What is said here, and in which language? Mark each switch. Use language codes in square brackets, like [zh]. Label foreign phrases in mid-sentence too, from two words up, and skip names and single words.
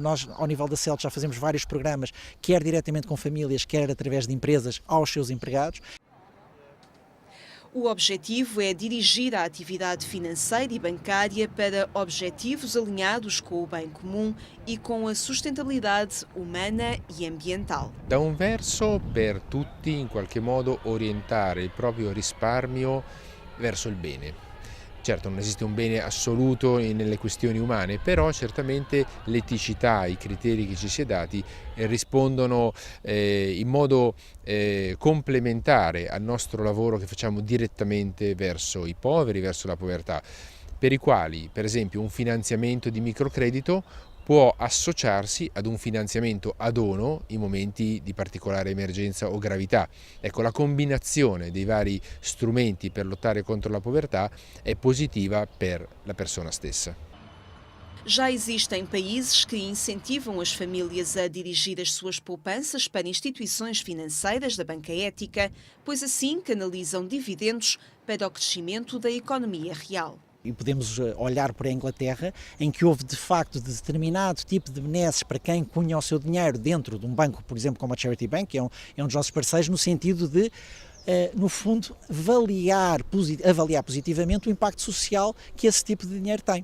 [pt] Nós, ao nível da CELT, já fazemos vários programas, quer diretamente com famílias, quer através de empresas, aos seus empregados. O objetivo é dirigir a atividade financeira e bancária para objetivos alinhados com o bem comum e com a sustentabilidade humana e ambiental. [it] Da un verso, per tutti in qualche modo orientare il proprio risparmio verso il bene. Certo, non esiste un bene assoluto nelle questioni umane, però certamente l'eticità, i criteri che ci si è dati rispondono in modo complementare al nostro lavoro che facciamo direttamente verso i poveri, verso la povertà, per i quali, per esempio, un finanziamento di microcredito può associarsi ad un finanziamento a dono in momenti di particolare emergenza o gravità. Ecco, la combinazione dei vari strumenti per lottare contro la povertà è positiva per la persona stessa. [pt] Já existem países que incentivam as famílias a dirigir as suas poupanças para instituições financeiras da banca ética, pois assim canalizam dividendos para o crescimento da economia real. E podemos olhar para a Inglaterra, em que houve de facto determinado tipo de benesses para quem punha o seu dinheiro dentro de um banco, por exemplo, como a Charity Bank, que é um dos nossos parceiros, no sentido de, no fundo, avaliar positivamente o impacto social que esse tipo de dinheiro tem.